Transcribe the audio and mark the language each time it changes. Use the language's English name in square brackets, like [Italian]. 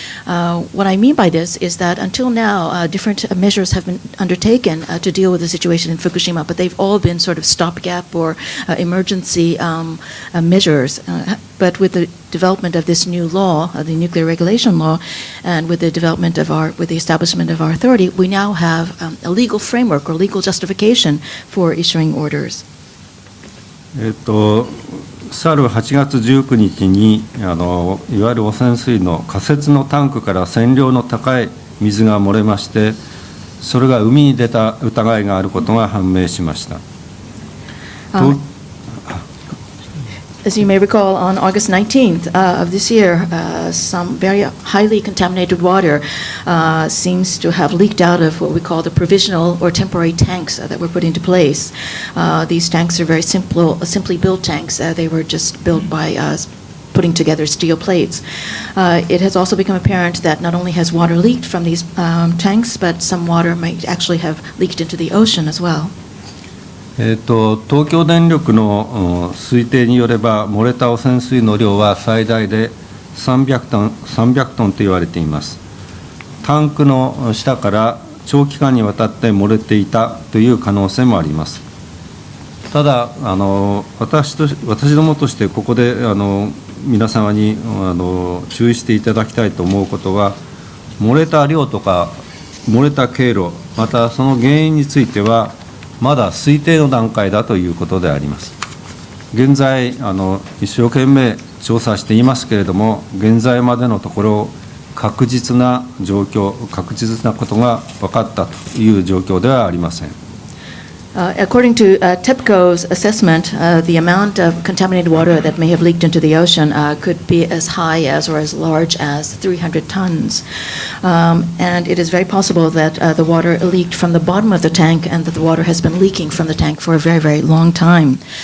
[English] What I mean by this is that until now, different measures have been undertaken to deal with the situation in Fukushima, but they've all been sort of stopgap or emergency measures. But with the development of this new law, the nuclear regulation law, and with the establishment of our authority, we now have a legal framework or legal justification for issuing orders. [Japanese] 去る8月19日にいわゆる汚染水の仮設のタンクから線量の高い水が漏れまして、それが海に出た疑いがあることが判明しました。 [English] As you may recall, on August 19th of this year, some very highly contaminated water seems to have leaked out of what we call the provisional or temporary tanks that were put into place. These tanks are very simply built tanks. They were just built by putting together steel plates. It has also become apparent that not only has water leaked from these tanks, but some water might actually have leaked into the ocean as well. [Japanese] 東京電力の推定によれば、漏れた汚染水の量は最大で300トンと言われています。タンクの下から長期間にわたって漏れていたという可能性もあります。ただ私どもとしてここで皆様に注意していただきたいと思うことは、漏れた量とか漏れた経路、またその原因についてはまだ推定の段階だということであります。現在一生懸命調査していますけれども、現在までのところ確実なことが分かったという状況ではありません。 [English] According to Tepco's assessment, the amount of contaminated water that may have leaked into the ocean could be as high as or as large as 300 tons. And it is very possible that the water leaked from the bottom of the tank and that the water has been leaking from the tank for a very, very long time.